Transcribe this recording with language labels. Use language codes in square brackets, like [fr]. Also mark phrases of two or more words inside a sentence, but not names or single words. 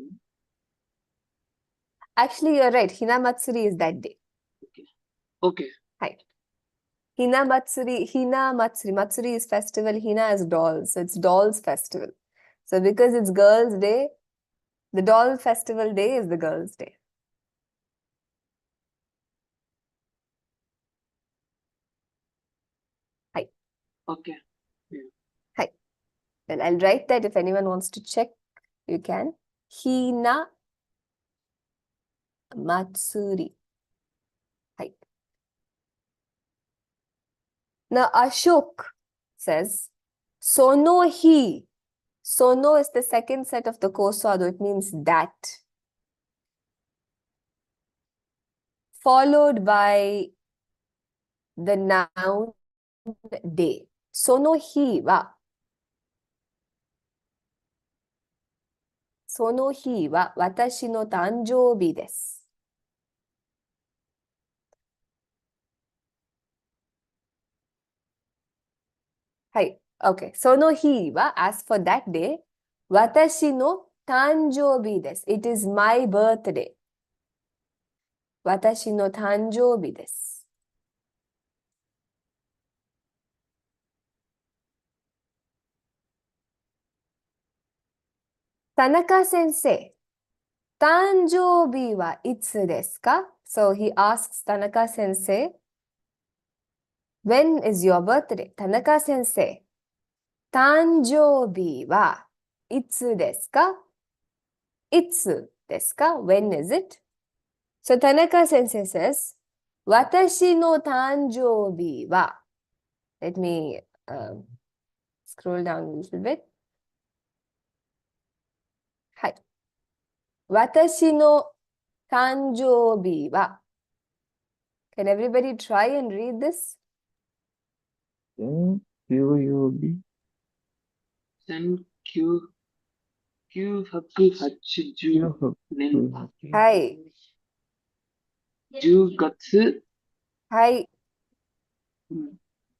[en] Actually, you're right. Hinamatsuri is that day. Okay. Right. Matsuri is festival. Hina is dolls. So it's dolls festival. So because it's girls' day, the doll festival day is the girls' day. [ja] Hi. [en] Okay. [ja] Hi. [en] Well, I'll write that if anyone wants to check, you can. Hina Matsuri. [ja] Hi. [en] Now Ashok says, [ja] その日. [en] Sono is the second set of the kosado. It means that. Followed by the noun day. [ja] その日は。その日は私の誕生日です. Hi. Okay. その日は, [en] as for that day, [ja] 私の誕生日です. [en] It is my birthday. [ja] 私の誕生日です. 田中先生、誕生日はいつですか? [en] So he asks Tanaka sensei, when is your birthday? [ja] 田中先生、誕生日はいつですか? いつですか? [en] When is it? So Tanaka sensei says, [ja] 私の誕生日は. [en] Let me scroll down a little bit. [ja] はい。私の誕生日は. [en] Can everybody try and read this? Q-U-B. Sen Q nen [ja] Hi. 10月 Hi.